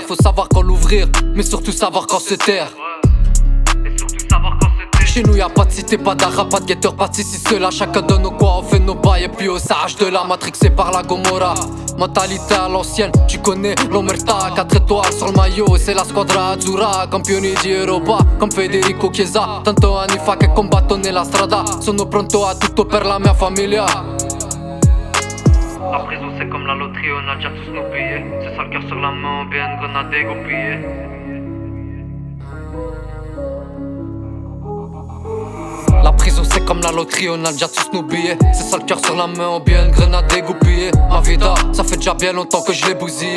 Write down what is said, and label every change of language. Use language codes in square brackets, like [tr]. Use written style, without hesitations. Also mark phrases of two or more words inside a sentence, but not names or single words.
[fr] Faut savoir quand l'ouvrir, mais surtout savoir quand se taire. Chez nous y'a pas de cité, pas d'arabe, pas de guetteur, pas de ceci, cela. Chacun donne au quoi, on fait nos bails et puis on s'arrache de la matrixé par la Gomorra. Mentalité à l'ancienne, tu connais l'Omerta. 4 étoiles sur le maillot, c'est la squadra azzurra. [it] Campioni di Europa, comme Federico Chiesa. Tanto anni fa che combattono la strada. Sono pronto a tutto per la mia famiglia. [fr] La prison c'est comme la loterie, on a déjà tous nos billets. C'est ça le cœur sur la main, bien une grenade dégoupillée. La prison c'est comme la loterie, on a déjà tous nos billets. C'est ça le cœur sur la main, on bien une grenade dégoupillée. [es] Ma vida, [fr] ça fait déjà bien longtemps que je l'ai bousillé.